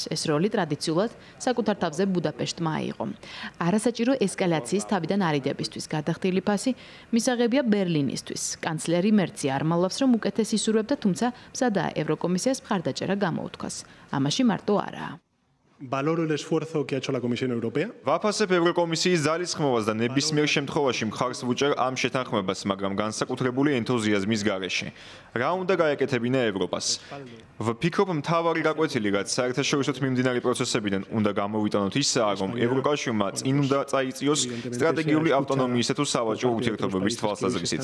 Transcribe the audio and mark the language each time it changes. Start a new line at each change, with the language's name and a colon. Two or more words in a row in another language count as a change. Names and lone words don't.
Georgian: ეს როლი ტრადიციულად საკუთარ თავზე ბუდაპეშტმა აიღო. არასაჭირო ესკალაციის თავიდან არიდებისთვის გადახდილი ფასი მისაღებია ბერლინისთვის. კანცლერი მერცი არ მალავს, რომ უკეთეს ისურვებდა, თუმცა მზადაა ევროკომისიას მხარდაჭერა გამოუთქვას. ამაში მარტო არაა.
Spanish: Valoro el esfuerzo que ha hecho la Comisión Europea.
Georgian: ვაფასებ ევროკომისიის ძალისხმევას და ნებისმიერ შემთხვევაში მხარს ვუჭერ ამ შეთანხმებას, მაგრამ განსაკუთრებული ენთუზიაზმის გარეშე. რა უნდა გაეკეთებინა ევროპას? ვფიქრობ, მთავარი გაკვეთილი, რაც საერთაშორისო მიმდინარე პროცესებიდან უნდა გამოვიტანოთ ისაა, რომ ევროკავშირმა წინ უნდა წაიწიოს სტრატეგიული ავტონომიისა თუ სავაჭრო ურთიერთობების თვალსაზრისით.